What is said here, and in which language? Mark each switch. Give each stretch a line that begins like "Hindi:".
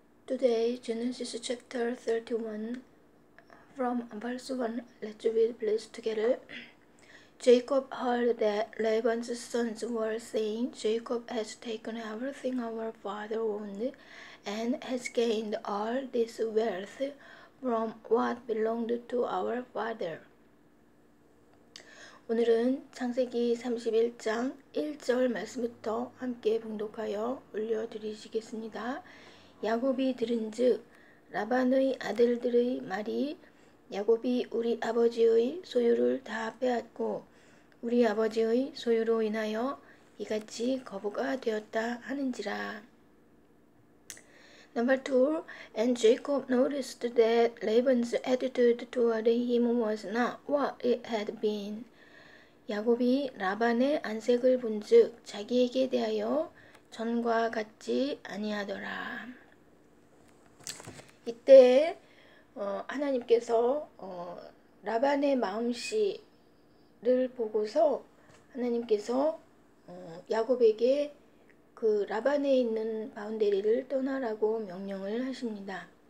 English: Today, Genesis chapter 31, from verse 1, let's read please together. Jacob heard that Laban's sons were saying, Jacob has taken everything our father owned and has gained all this wealth from what belonged to our father.
Korean: 오늘은 창세기 31장 1절 말씀부터 함께 봉독하여 올려드리시겠습니다. 야곱이 들은즉 라반의 아들들의 말이 야곱이 우리 아버지의 소유를 다 빼앗고 우리 아버지의 소유로 인하여 이같이 거부가 되었다 하는지라.
English: Number 2. And Jacob noticed that Laban's attitude toward him was not what it had been.
Korean: 야곱이 라반의 안색을 본즉 자기에게 대하여 전과 같지 아니하더라. 이때 하나님께서 라반의 마음씨를 보고서 하나님께서 야곱에게 그 라반에 있는 바운데리를 떠나라고 명령을 하십니다.